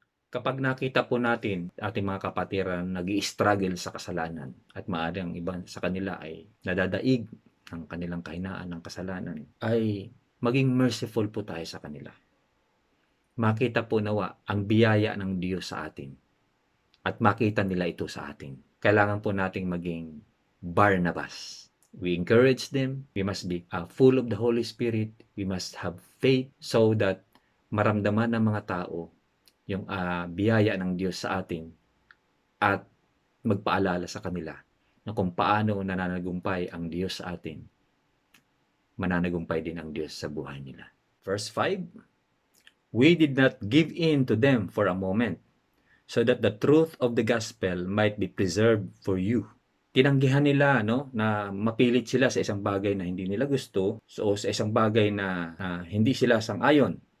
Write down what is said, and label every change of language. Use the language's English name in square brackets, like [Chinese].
[Filipino] Kapag nakita po natin ating mga kapatiran nag-i-struggle sa kasalanan at maaaring ang iba sa kanila ay nadadaig ng kanilang kahinaan ng kasalanan, ay maging merciful po tayo sa kanila. Makita po nawa ang biyaya ng Diyos sa atin at makita nila ito sa atin. Kailangan po nating maging Barnabas. [English] We encourage them. We must be full of the Holy Spirit. We must have faith so that [Filipino] maramdaman ng mga tao yung biyaya ng Diyos sa atin at magpaalala sa kanila na kung paano nananagumpay ang Diyos sa atin, mananagumpay din ang Diyos sa buhay nila. [English] Verse 5, we did not give in to them for a moment, so that the truth of the gospel might be preserved for you. [Filipino] Tinanggihan nila, no, na mapilit sila sa isang bagay na hindi nila gusto, o sa isang bagay na hindi sila sang-ayon.